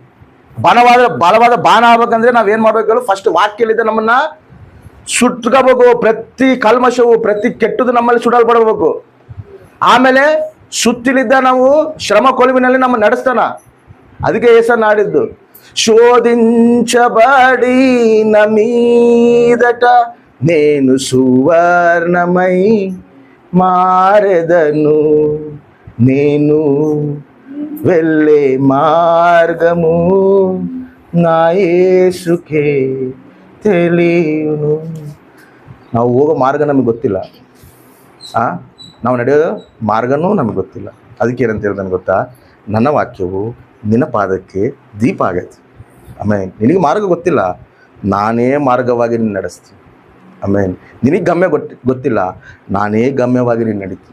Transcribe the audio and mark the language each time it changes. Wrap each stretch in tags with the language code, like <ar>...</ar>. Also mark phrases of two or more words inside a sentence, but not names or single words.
<kn>ಬಲವಾದ ಬಾಣ ಆಗ್ಬೇಕಂದ್ರೆ ನಾವೇನ್ ಮಾಡ್ಬೇಕು ಹೇಳು, ಫಸ್ಟ್ ವಾಕ್ಯಲಿದ್ದ ನಮ್ಮನ್ನ ಸುಟ್ಕೋಬೇಕು. ಪ್ರತಿ ಕಲ್ಮಶವು, ಪ್ರತಿ ಕೆಟ್ಟದು ನಮ್ಮಲ್ಲಿ ಸುಡಲ್ಪಡಬೇಕು. ಆಮೇಲೆ ಸುತ್ತಲಿದ್ದ ನಾವು ಶ್ರಮ ಕೊಲುವಿನಲ್ಲಿ ನಮ್ಮ ನಡೆಸ್ತಾನ. ಅದಕ್ಕೆ ಏಸನ್ನ ಆಡಿದ್ದು,</kn> <te>శోధించబడి మీదట నేను సువర్ణమై మారెదను, నేను వెళ్ళే మార్గము నా యేసుకే తెలియును.</te> <kn>ನಾವು ಹೋಗೋ ಮಾರ್ಗ ನಮಗೆ ಗೊತ್ತಿಲ್ಲ, ನಾವು ನಡೆಯೋದು ಮಾರ್ಗನೂ ನಮಗೆ ಗೊತ್ತಿಲ್ಲ. ಅದಕ್ಕೆ ಏನಂತ ಹೇಳಿದ್ರೆ ನನಗೆ ಗೊತ್ತಾ, ನನ್ನ ವಾಕ್ಯವು ನಿನ್ನ ಪಾದಕ್ಕೆ ದೀಪ ಆಗೈತೆ. ಆಮೇಲೆ ನಿನಗೆ ಮಾರ್ಗ ಗೊತ್ತಿಲ್ಲ, ನಾನೇ ಮಾರ್ಗವಾಗಿ ನೀನು ನಡೆಸ್ತೀನಿ. ಆಮೇಲೆ ನಿನಗೆ ಗಮ್ಯ ಗೊತ್ತಿಲ್ಲ, ನಾನೇ ಗಮ್ಯವಾಗಿ ನೀನು ನಡೀತೀನಿ.</kn>